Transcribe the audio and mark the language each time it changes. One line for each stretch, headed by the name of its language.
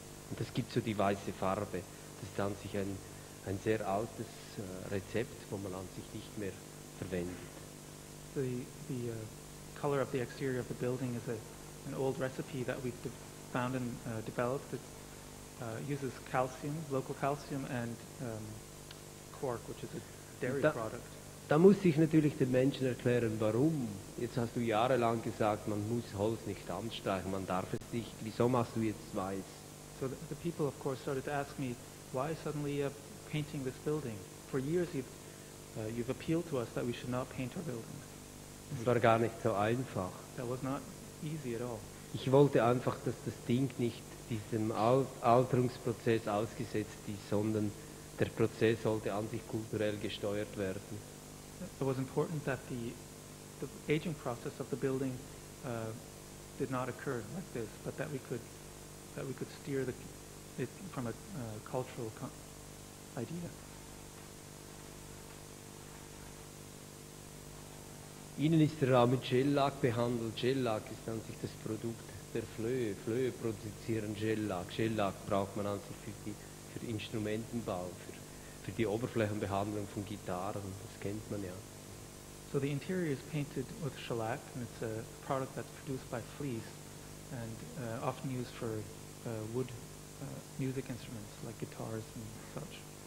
German: Und das gibt so die weiße Farbe. Das ist an sich ein sehr altes Rezept, wo man an sich nicht mehr verwendet.
English: The color of the exterior of the building is an old recipe that we've found and developed. It uses calcium, local calcium, and quark, which is a dairy product.
German: Da muss ich natürlich den Menschen erklären, warum. Jetzt hast du jahrelang gesagt, man muss Holz nicht anstreichen, man darf es nicht. Wieso machst du jetzt weiß?
English: So the people, of course, started to ask me, why suddenly painting this building? For years you've appealed to us that we should not paint our buildings.
German: Das war gar nicht so einfach.
English: That was not easy at all.
German: Ich wollte einfach, dass das Ding nicht diesem Alterungsprozess ausgesetzt ist, sondern der Prozess sollte an sich kulturell gesteuert werden.
English: It was important that the aging process of the building did not occur like this, but that we could steer it from a cultural idea.
German: Innen ist der Raum mit Shellac behandelt. Shellac ist an sich das Produkt der Flöhe. Flöhe produzieren Shellac. Shellac braucht man an sich für Instrumentenbau, für die Oberflächenbehandlung von Gitarren. Das kennt man ja.
English: So the interior is painted with shellac, and it's a product that's produced by fleece and often used for wood music instruments like guitars and such.